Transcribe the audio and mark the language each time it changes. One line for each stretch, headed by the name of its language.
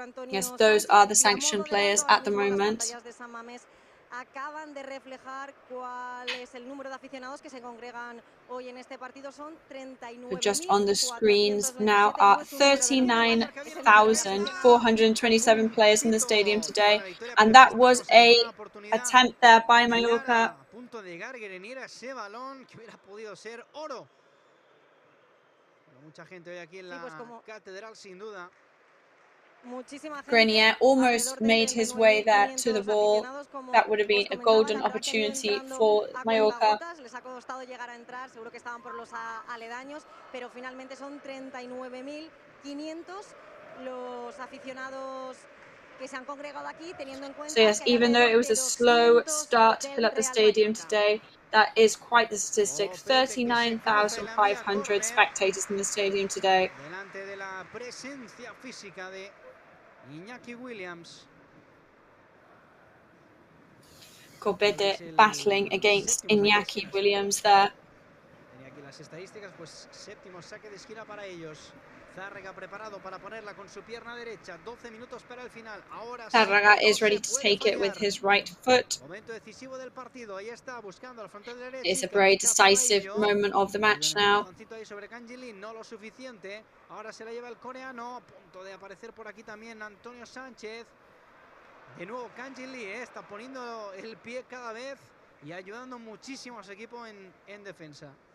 English: Yes, those are the sanctioned players at the moment.
Spanish: acaban de reflejar cuál es el número de aficionados que se congregan hoy en este partido. Son 39.427.
English: Just on the screens now are 39,427 players in the stadium today, and that was a attempt there by Mallorca.
Spanish: A punto de llegar Grenier a ese balón que hubiera podido ser oro. Pero mucha gente hoy aquí en la catedral, sin duda.
English: Grenier almost made his way there to the ball. That would have been a golden opportunity for Mallorca.
Spanish: Les ha costado llegar a entrar, seguro que estaban por los aledaños, pero finalmente son 39.500 los aficionados que se han congregado aquí, teniendo en cuenta.
English: So yes, even though it was a slow start to fill up the stadium today, that is quite the statistic. 39,500 spectators in the stadium today.
Spanish: Delante de la presencia física de Iñaki Williams.
English: Corbete battling against Iñaki Williams there.
Spanish: Tenía aquí las estadísticas, pues séptimo saque de esquina para ellos. Zárraga preparado para ponerla con su pierna derecha. 12 minutos para el final. Ahora
English: Zárraga is ready to take it with his right foot.
Spanish: Momento decisivo del partido. Ahí está buscando al frontal derecho.
English: It's a very decisive moment of the match now.
Spanish: Ahí sobre kang-in, no lo suficiente. Ahora se la lleva el coreano. A punto de aparecer por aquí también Antonio Sánchez. De nuevo kang-in está poniendo el pie cada vez y ayudando muchísimo a su equipo en defensa.